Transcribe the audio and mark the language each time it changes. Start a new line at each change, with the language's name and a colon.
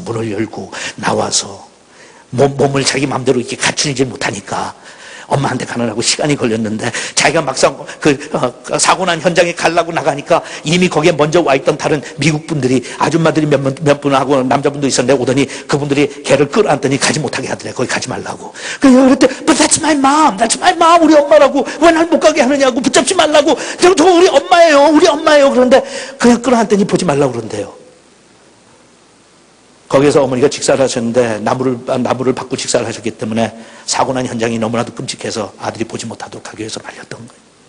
Korean: 문을 열고 나와서 몸을 자기 마음대로 이렇게 갖추지 못하니까 엄마한테 가느라고 시간이 걸렸는데 자기가 막상 사고 난 현장에 가려고 나가니까 이미 거기에 먼저 와 있던 다른 미국 분들이 아줌마들이 몇 분하고 남자분도 있었는데 오더니 그분들이 걔를 끌어안더니 가지 못하게 하더래. 거기 가지 말라고. 그랬더니
English: But that's my mom.
Korean: 우리 엄마라고. 왜 날 못 가게 하느냐고. 붙잡지 말라고. 저 우리 엄마예요. 그런데 그냥 끌어안더니 보지 말라고 그런대요. 거기에서 어머니가 직사를 하셨는데 나무를 받고 직사를 하셨기 때문에 사고 난 현장이 너무나도 끔찍해서 아들이 보지 못하도록 하기 위해서 말렸던 거예요.